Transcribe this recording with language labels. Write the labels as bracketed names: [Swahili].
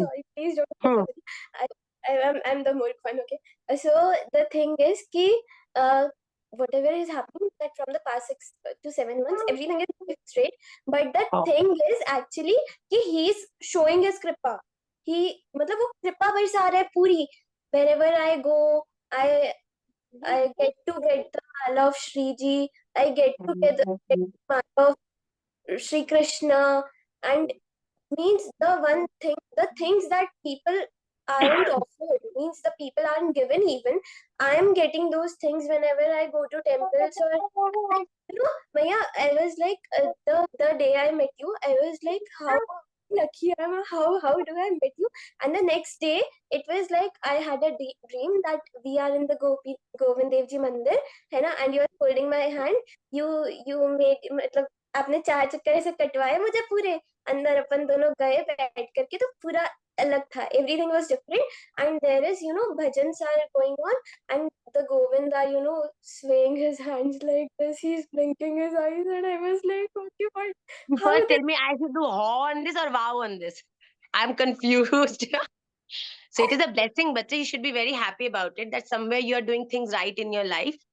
[English] sorry. Please don't say Hmm. sorry. I'm the mood one, okay? So the thing is कि whatever is happening that from the past 6 to 7 months, everything is going straight. But the Oh. thing is actually कि he is showing his kripa. [Hindi] मतलब वो कृपा बरसा रहा है पूरी. [English] Wherever I go, I get to get the love of Shriji. I get together with Madhav, Sri Krishna, and means the things that people aren't offered, means the people aren't given even. I am getting those things whenever I go to temples or Maya, I was like, the day I met you, I was like, how lucky I am, how do I met you? And the next day, it was like I had a dream that we are in the Govind Dev Ji Mandir, [Hindi] है ना, [English] and you are holding my hand. You made [Hindi] मतलब आपने 4 चक्कर ऐसे कटवाए मुझे पूरे अंदर, अपन दोनों गए बैठ करके, तो पूरा अलग था, [English] everything was different. And there is, bhajans are going on, and the Govind are, swaying his hands like this, he's blinking his eyes, and I was like, okay, what, how First, this? tell me, I should do haw on this or wow on this. I'm confused. So it is a blessing, but you should be very happy about it, that somewhere you are doing things right in your life.